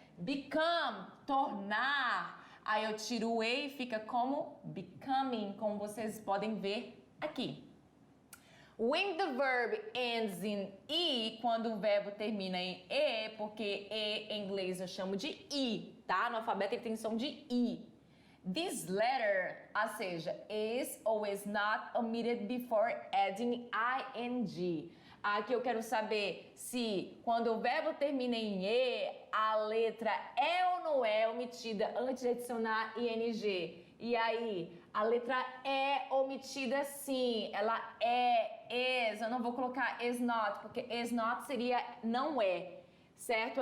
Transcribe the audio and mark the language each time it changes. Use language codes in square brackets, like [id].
[pt] Become, tornar. Aí eu tiro o E e fica como becoming, como vocês podem ver aqui. [en] When the verb ends in E, [pt] quando o verbo termina em E, porque E em inglês eu chamo de I, tá? No alfabeto ele tem som de I. [en] This letter, [pt] ou seja, [en] is or is not omitted before adding ing. [pt] Aqui eu quero saber se quando o verbo termina em E, a letra é ou não é omitida antes de adicionar ing. E aí, a letra é omitida sim, ela is, eu não vou colocar is not, porque is not seria não é, certo?